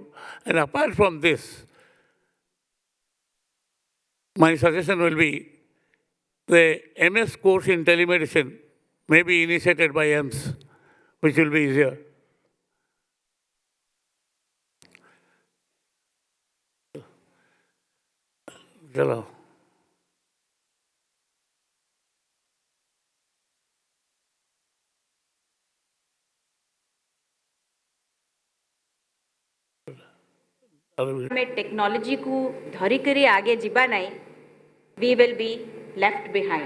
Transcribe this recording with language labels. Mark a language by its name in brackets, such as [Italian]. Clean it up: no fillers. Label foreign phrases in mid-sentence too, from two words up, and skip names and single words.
[English] And apart from this, my suggestion will be the MS course in telemedicine may be initiated by Aims, which will be easier. [Hindi] चलो [Odia] ଆମେ ଟେକ୍ନୋଲୋଜିକୁ ଧରିକରି ଆଗେ ଯିବା ନାହିଁ [English] we will be left behind.